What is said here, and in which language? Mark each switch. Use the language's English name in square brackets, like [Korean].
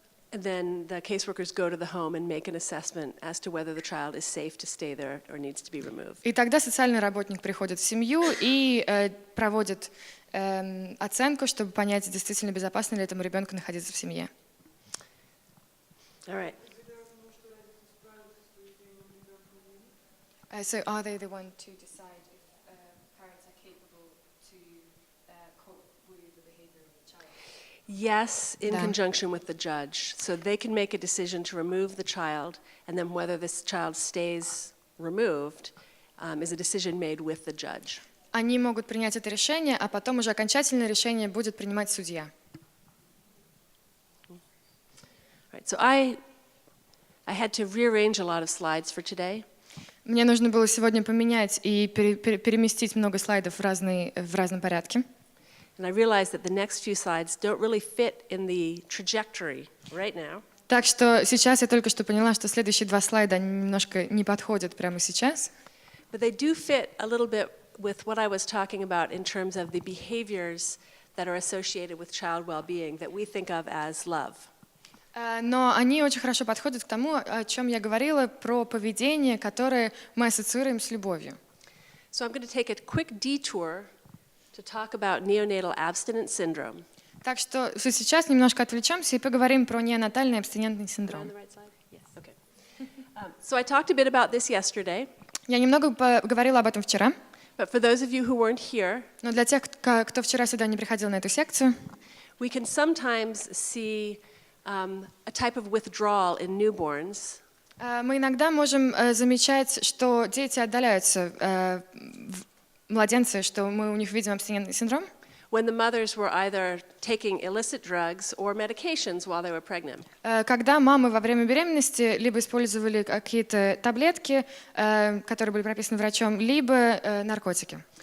[English] And then the caseworkers go to the home and make an assessment as to whether the child is safe to stay there or needs to be removed. [Russian] И тогда социальный работник приходит в семью и проводит оценку, чтобы понять, действительно безопасно ли этому ребенку находиться в семье. [English] All right. So are they the one to decide if parents are capable to cope with the behavior of the child? Yes, in [Russian] Да. [English] conjunction with the judge. So they can make a decision to remove the child, and then whether this child stays removed is a decision made with the judge. [Russian] Они могут принять это решение, а потом уже окончательное решение будет принимать судья. [English] Right, so I had to rearrange a lot of slides for today. [Russian] Мне нужно было сегодня поменять и переместить много слайдов в разном порядке. [English] And I realized that the next few slides don't really fit in the trajectory right now. [Russian] Так что сейчас я только что поняла, что следующие два слайда они немножко не подходят прямо сейчас. [English] But they do fit a little bit with what I was talking about in terms of the behaviors that are associated with child well-being that we think of as love. [Russian] Но они очень хорошо подходят к тому, о чем я говорила, про поведение, которое мы ассоциируем с любовью. [English] So I'm going to take a quick detour to talk about neonatal abstinence syndrome. [Russian] Так что сейчас немножко отвлечемся и поговорим про неонатальный абстинентный синдром. [English] On the right side? Yes, okay. So I talked a bit about this yesterday, [Russian] Я немного поговорила об этом вчера, [English] but for those of you who weren't here, [Russian] но для тех, кто вчера сюда не приходил на эту секцию, [English] we can sometimes see a type of withdrawal in newborns. [Russian] мы иногда можем замечать, что дети отдаляются, младенцы, что мы у них видим абстинентный синдром, [English] When the mothers were either taking illicit drugs or medications while they were pregnant. [Russian] когда мамы во время беременности либо использовали какие-то таблетки, которые были прописаны врачом, либо наркотики.